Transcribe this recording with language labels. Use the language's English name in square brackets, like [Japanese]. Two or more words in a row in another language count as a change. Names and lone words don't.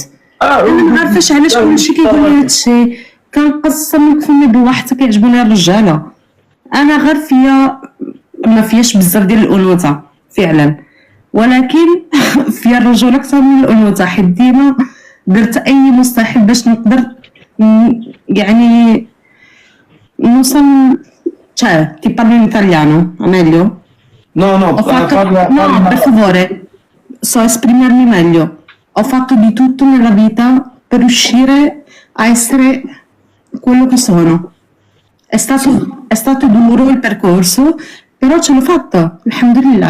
[Arabic] انا ما عارفاش علاش كلشي كيقول لي هادشي، كنقسم لك فمي بالله حتى كيعجبوني الرجاله. انا غير فيا ما فياش بزاف ديال الانوثه فعلا، ولكن فيا الرجوله اكثر من الانوثه، حيت ديما درت اي مستحيل باش نقدر يعني نوصل. [Italian] ti parli in italiano meglio? No, Ho fatto, no, per favore, so esprimermi meglio. Ho fatto di tutto nella vita per riuscire a essere quello che sono. È stato duro il percorso, però ce l'ho fatta, alhamdulillah.